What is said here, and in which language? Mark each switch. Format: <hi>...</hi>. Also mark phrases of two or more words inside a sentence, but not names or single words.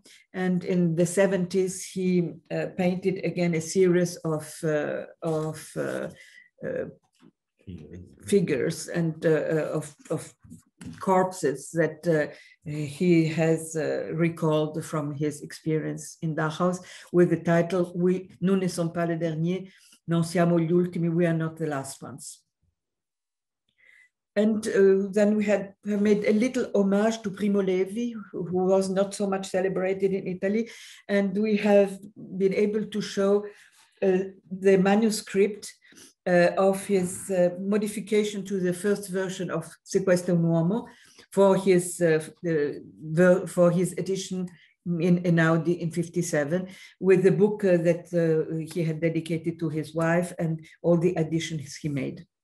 <en>And in the 70s, he painted again a series of figures and of corpses that he has recalled from his experience in Dachau, with the title,</en> <fr>Nous ne sommes pas les derniers,</fr> <it>non siamo gli ultimi,</it> <en>we are not the last ones. And then we have made a little homage to Primo Levi, who was not so much celebrated in Italy. And we have been able to show the manuscript of his modification to the first version of Sequestro un Uomo for his edition in Einaudi in 57, with the book that he had dedicated to his wife and all the additions he made.</en>